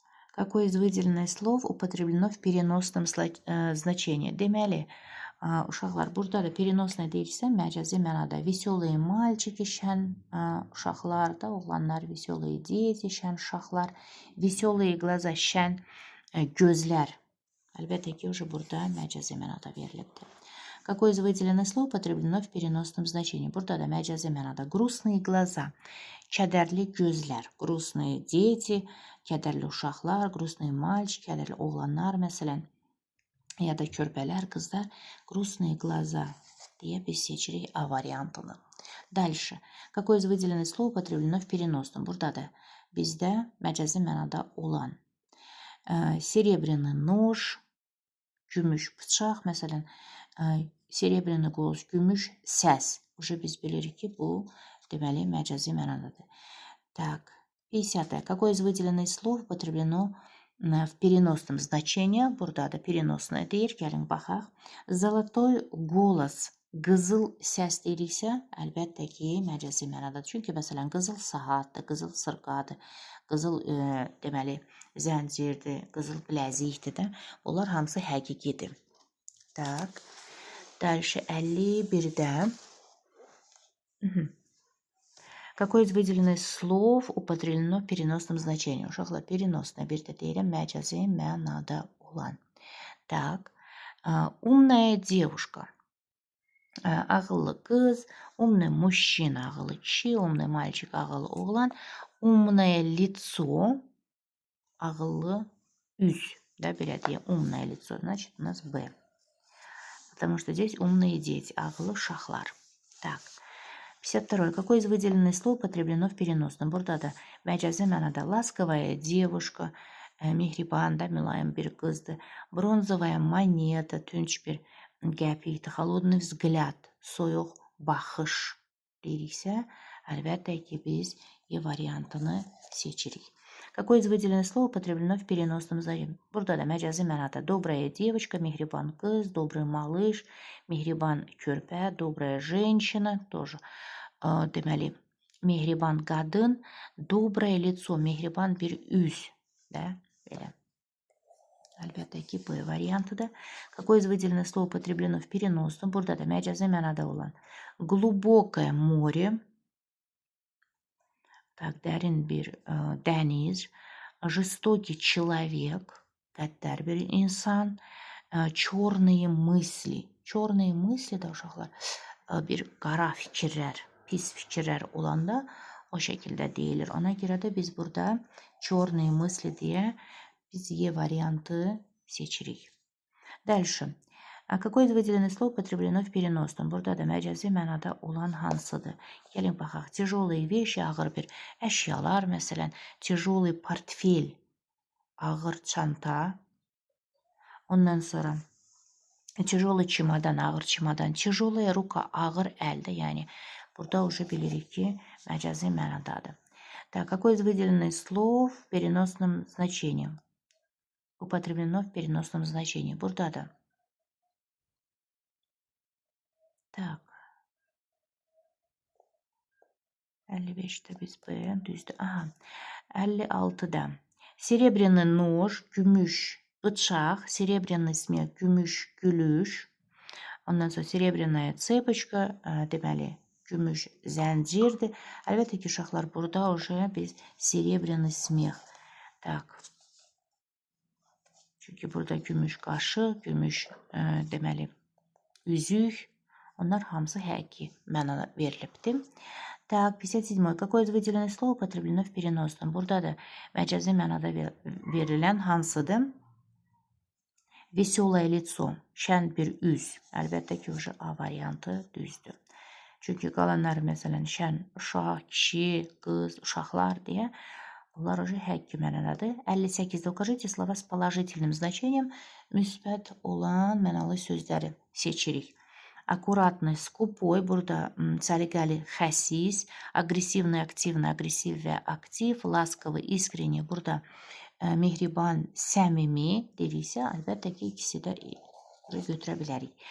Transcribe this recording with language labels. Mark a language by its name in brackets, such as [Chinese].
[Russian] Какое из выделенных слов употреблено в переносном значении? [Azerbaijani] Deməli, uşaqlar, burada da переносное deyirsə, məcazi mənada [Russian] веселые мальчики, [Azerbaijani] şən uşaqlar da, oğlanlar, [Russian] веселые дети, [Azerbaijani] şən uşaqlar, [Russian] веселые глаза, [Azerbaijani] şən gözlər. Əlbəttə ki, burada məcazi mənada verilibdir. [Russian] Какое из выделенных слов употреблено в переносном значении? [Azerbaijani] Burada da məcazi mənada [Russian] грустные глаза, [Azerbaijani] kədərli gözlər, [Russian] грустные дети, [Azerbaijani] kədərli uşaqlar, [Russian] грустные мальчики, [Azerbaijani] kədərli oğlanlar məsələn, ya da körpələr, qızlar, грустные глаза deyə biz seçirik A variantını. [Russian] Дальше. Какое из выделенных слов употреблено в переносном? [Azerbaijani] Burada da bizdə məcazi mənada olan [Russian] серебряный нож, [Azerbaijani] gümüş bıçaq, məsələn, [Russian] серебряный голос, [Azerbaijani] gümüş səs. Biz bilirik ki, bu deməli məcazi mənadadır. [Russian] Так, 50. Какое из выделенных слов употреблено в переносном значении? [Azerbaijani] Burada da переносное deyir. Gəlin baxaq. [Russian] Золотой голос [Azerbaijani] qızıl səs dediksə, əlbəttə ki, məcazi mənadadır. Çünki məsələn, qızıl saatdır, qızıl sırqadır, qızıl deməli zəncirdir, qızıl bilezikdir də. Bunlar hamısı həqiqidir. [Russian] Так. Дальше [Azerbaijani] 51-də. [Russian] Какое из выделенных слов употреблено в переносном значении? [Azerbaijani] Uşaqlar, переносное bir də deyirəm, məcazi mənada olan. [Russian] Так. Умная девушка. [Azerbaijani] Ağıllı qız, [Russian] умный мужчина, [Azerbaijani] ağıllı kişi, [Russian] умный мальчик, [Azerbaijani] ağıllı oğlan, [Russian] умное лицо, [Azerbaijani] ağıllı üz. [Russian] Да, [Azerbaijani] belə deyək, [Russian] умное лицо, значит, у нас B. Потому что здесь умные дети, [Azerbaijani] ağıllı uşaqlar. [Russian] Так. 52. Какое из выделенных слов употреблено в переносном? [Azerbaijani] Burada da məcazi mənada [Russian] ласковая девушка, [Azerbaijani] mehriban da, mülayim bir qızdır. [Russian] Bronzovая монета, [Azerbaijani] tunç bir qəpikdir. [Russian] Холодный взгляд, [Azerbaijani] soyuq baxış deyiriksə, əlbəttə ki, biz E variantını seçirik. [Russian] Какое из выделенных слов употреблено в переносном значении? [Azerbaijani] Burada da məcazi mənada [Russian] добрая девочка, [Azerbaijani] mehriban qız, [Russian] добрый малыш, [Azerbaijani] mehriban körpə, [Russian] добрая женщина, тоже [Azerbaijani] deməli, mehriban qadın, [Russian] доброе лицо, [Azerbaijani] mehriban bir üz, də, belə. Əlbəttə ki, B variantıdır. [Russian] Какое из выделенных слов употреблено в переносном? [Azerbaijani] Burada da məcazi mənada olan [Russian] глубокое море, так, [Azerbaijani] dərin bir dəniz, [Russian] жестокий человек, [Azerbaijani] qəddar bir insan, [Russian] черные мысли. Черные мысли [Azerbaijani] də uşaqlar bir qara fikirlər, pis fikirlər olanda o şəkildə deyilir. Ona görə də biz burada [Russian] черные мысли [Azerbaijani] deyə biz E variantı seçirik. [Russian] Дальше. Какое из выделенных слов употреблено в переносном? [Azerbaijani] Burada da məcazi mənada olan hansıdır? Gəlin baxaq. [Russian] Тяжелые вещи, [Azerbaijani] ağır bir əşyalar, məsələn, [Russian] тяжелый portfel, [Azerbaijani] ağır çanta. Ondan sonra [Russian] тяжелый чемодан, [Azerbaijani] ağır çimadan, [Russian] тяжелая рука, [Azerbaijani] ağır əldə, yəni burada уже bilirik ki, məcazi mənadadır. [Russian] Так, какое из выделенных слов в переносном значении? Употреблено в переносном значении. [Azerbaijani] Burada da. [Russian] Так. [Azerbaijani] 55'te biz B düzdür. Aha. 56'da. [Russian] Серебряный нож, [Azerbaijani] gümüş bıçaq, [Russian] серебряный смех, [Azerbaijani] gümüş gülüş. Ondan sonra [Russian] серебряная цепочка, [Azerbaijani] deməli, gümüş zəncirdir. Əlbəttə ki, uşaqlar, burada уже biz [Russian] серебряный смех. [Azerbaijani] Так. Çünki burada gümüş qaşı, gümüş deməli, üzük. Onlar hamısı həqiqi mənada verilibdir. [Russian] Так, 57. Какое из выделенных слов употреблено в переносном? [Azerbaijani] Burada da məcazi mənada verilən hansıdır? [Russian] Веселое лицо, [Azerbaijani] şən bir üz. Əlbəttə ki, A variantı düzdür. Çünki qalanlar, məsələn, şən uşaq, kişi, qız, uşaqlar deyə, bunlar həqiqi mənadadır. 58. [Russian] Укажите слова с положительным значением. [Azerbaijani] Müsbət olan mənalı sözləri seçirik. [Russian] Аккуратный, скупой, [Azerbaijani] burada səliqəli, xəsis, agresivный, aktivный, agresiv və aktiv, laskavый, [Russian] искренний, [Azerbaijani] burada mehriban, səmimi dediksə, əlbəttə ki, ikisi də götürə bilərik.